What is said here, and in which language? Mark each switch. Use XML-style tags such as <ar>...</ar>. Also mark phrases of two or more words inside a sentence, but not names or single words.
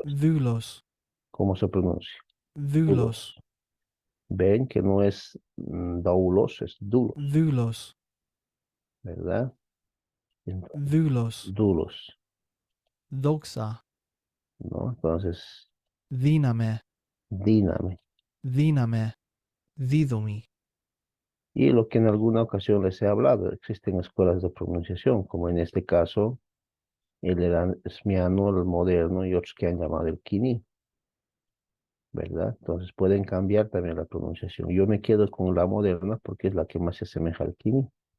<es>Doulos. ¿cómo se pronuncia? Doulos. Dulos. Ven que no es daulos, es dulos, Doulos. ¿verdad? Entonces, Doulos. dulos, Doxa. ¿no? Entonces, Díname. díname. Díname. Dídomi. Y lo que en alguna ocasión les he hablado, existen escuelas de pronunciación, como en este caso el Erasmiano, el moderno y otros que han llamado el Quini, ¿verdad? Entonces pueden cambiar también la pronunciación. Yo me quedo con la moderna porque es la que más se asemeja al Quini.</es>